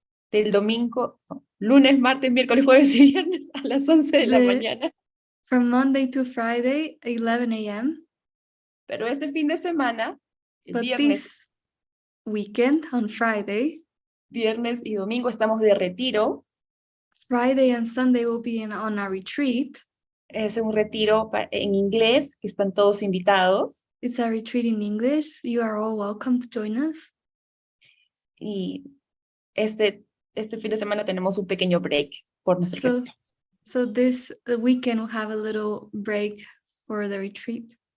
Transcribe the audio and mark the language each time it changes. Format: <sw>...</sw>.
<es>Del domingo, no, lunes, martes, miércoles, jueves y viernes a las 11 de la mañana.</es> <en>From Monday to Friday, 11 a.m.</en> <es>Pero este fin de semana, el</es> <en>But</en> <es>viernes,</es> <en>this weekend on Friday,</en> <es>viernes y domingo estamos de retiro.</es> <en>Friday and Sunday will be on a retreat.</en> <es>Es un retiro en inglés, que están todos invitados.</es> <en>It's a retreat in English. You are all welcome to join us.</en> <es>Y este fin de semana tenemos un pequeño break por nuestro retiro.</es> <en>So the weekend will have a little break for the retreat.</en>